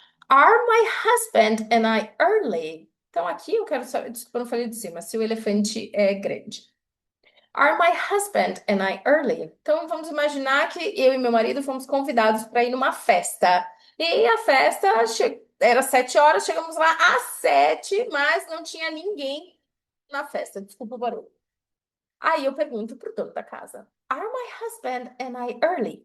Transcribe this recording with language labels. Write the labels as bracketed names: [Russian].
[English] Are my husband and I early? [Portuguese] Então aqui eu quero saber, desculpa, eu não falei de cima, se o elefante é grande. [English] Are my husband and I early? [Portuguese] Então vamos imaginar que eu e meu marido fomos convidados para ir numa festa. E a festa era 7 horas, chegamos lá às 7, mas não tinha ninguém na festa. Desculpa o barulho. Aí eu pergunto pro dono da casa: [English] Are my husband and I early?